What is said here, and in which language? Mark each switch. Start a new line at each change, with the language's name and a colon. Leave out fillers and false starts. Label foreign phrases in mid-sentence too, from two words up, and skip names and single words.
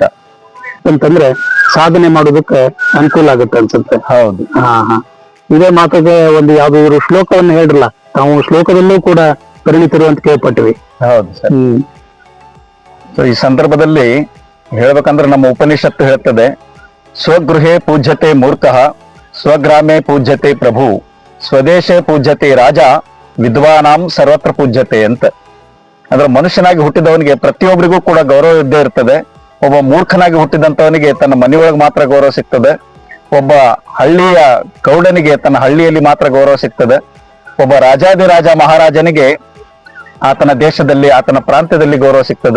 Kannada: ಅಂತಂದ್ರೆ ಸಾಧನೆ ಮಾಡೋದಕ್ಕೆ ಅನುಕೂಲ ಆಗುತ್ತೆ ಅನ್ಸುತ್ತೆ. ಹೌದು. ಇದೇ ಮಾತಿಗೆ ಒಂದು ಯಾವ್ದಾದ್ರು ಶ್ಲೋಕವನ್ನು ಹೇಳ್ರಲ್ಲ, ತಾವು ಶ್ಲೋಕದಲ್ಲೂ ಕೂಡ ಪರಿಣಿತರು ಅಂತ ಕೇಳ್ಪಟ್ಟಿವಿ. ಹೌದು ಸರ್. ಸೊ ಈ ಸಂದರ್ಭದಲ್ಲಿ ಹೇಳ್ಬೇಕಂದ್ರೆ ನಮ್ಮ ಉಪನಿಷತ್ತು ಹೇಳ್ತದೆ,
Sanskrit: ಸ್ವಗೃಹೇ ಪೂಜ್ಯತೆ ಮೂರ್ಖಃ, ಸ್ವಗ್ರಾಮೇ ಪೂಜ್ಯತೆ ಪ್ರಭು, ಸ್ವದೇಶೇ ಪೂಜ್ಯತೆ ರಾಜ, ವಿದ್ವಾನಾಂ ಸರ್ವತ್ರ ಪೂಜ್ಯತೆ ಅಂತ.
Kannada: ಅಂದ್ರೆ ಮನುಷ್ಯನಾಗಿ ಹುಟ್ಟಿದವನಿಗೆ ಪ್ರತಿಯೊಬ್ಬರಿಗೂ ಕೂಡ ಗೌರವ ಇದ್ದೇ ಇರ್ತದೆ. ಒಬ್ಬ ಮೂರ್ಖನಾಗಿ ಹುಟ್ಟಿದಂತವನಿಗೆ ತನ್ನ ಮನೆಯೊಳಗೆ ಮಾತ್ರ ಗೌರವ ಸಿಗ್ತದೆ. ಒಬ್ಬ ಹಳ್ಳಿಯ ಗೌಡನಿಗೆ ತನ್ನ ಹಳ್ಳಿಯಲ್ಲಿ ಮಾತ್ರ ಗೌರವ ಸಿಗ್ತದೆ. ಒಬ್ಬ ರಾಜಾದಿರಾಜ ಮಹಾರಾಜನಿಗೆ ಆತನ ದೇಶದಲ್ಲಿ, ಆತನ ಪ್ರಾಂತ್ಯದಲ್ಲಿ ಗೌರವ ಸಿಗ್ತದೆ.